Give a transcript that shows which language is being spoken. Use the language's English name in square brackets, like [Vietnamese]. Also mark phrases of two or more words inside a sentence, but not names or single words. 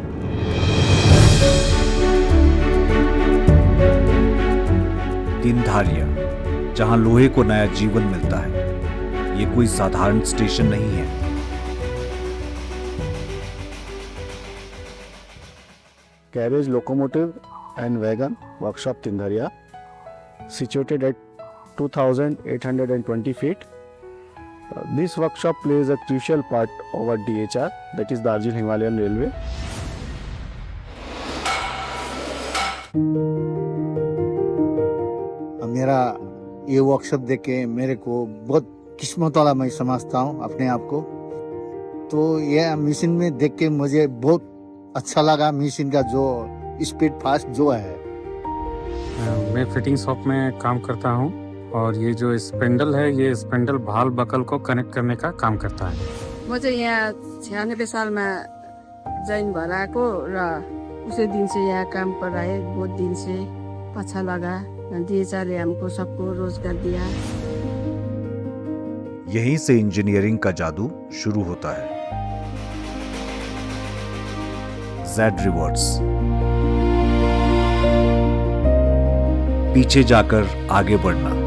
[Hindi] टिंधारिया, जहां लोहे को नया जीवन मिलता है। ये कोई साधारण स्टेशन नहीं है, [English] carriage, locomotive and wagon workshop Tindharia, situated at 2,820 feet. This workshop plays a crucial part over DHR, that is Darjeeling Himalayan Railway. [Hindi] मेरा ये वर्कशॉप देख के मेरे को बहुत किस्मत वाला मैं समझता हूँ अपने आप को। तो ये मशीन में देख के मुझे बहुत अच्छा लगा, मशीन का जो [English] speed fast [Hindi] जो है। मैं [English] fitting shop [Hindi] में काम करता हूँ और ये जो स्पेंडल है, ये स्पेंडल भाल बकल को कनेक्ट करने का काम करता है। [Nepali] म चाहिँ यहाँ 96 सालमा जॉइन भएर आएको र [Hindi] उसी दिन से यहाँ काम कर रहा है। बहुत दिन से अच्छा लगा। DHR ने हमको सबको रोजगार दिया। यहीं से इंजीनियरिंग का जादू शुरू होता है। Z रिवर्स, पीछे जाकर आगे बढ़ना।